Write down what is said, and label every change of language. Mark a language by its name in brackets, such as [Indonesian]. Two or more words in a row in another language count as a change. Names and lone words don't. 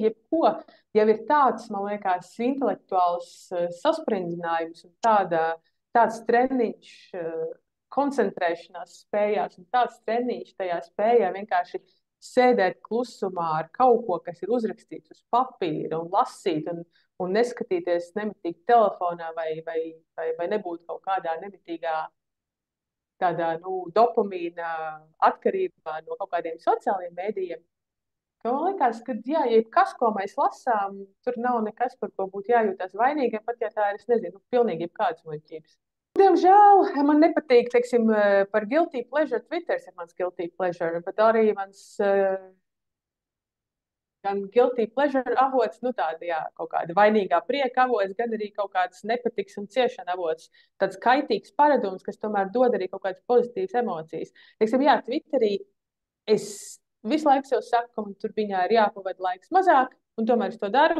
[Latvian] jebko, jau ir tāds, man liekas, intelektuāls saspringzinājums un tāds treniņš koncentrēšanās spējās un tāds treniņš tajā spējā vienkārši sēdēt klusumā ar kaut ko, kas ir uzrakstīts uz papīra un lasīt un neskatīties nemitīgi telefonā vai nebūt kaut kādā nemitīgā tādā, dopamīna atkarībā no kaut kādiem sociālajiem mēdījiem. Man liekas, ka jebkas, ko mēs lasām, tur nav nekas, par ko būtu jājūtās vainīgiem, pat ja tā ir, es nezinu, pilnīgi jebkādas muļķības. Diemžēl man nepatīk, teiksim, par [English] guilty pleasure. [Latvian] Twitters ir mans [English] guilty pleasure, [Latvian] bet arī mans gan [English] guilty pleasure [Latvian] avots, kaut kāda vainīgā prieka avots, gan arī kaut kāds nepatiks un ciešana avots. Tāds kaitīgs paradums, kas tomēr dod arī kaut kādas pozitīvas emocijas. Teiksim, Twitterī es visu laiku sev saku, ka man tur viņā ir jāpavada laiks mazāk, un tomēr es to daru.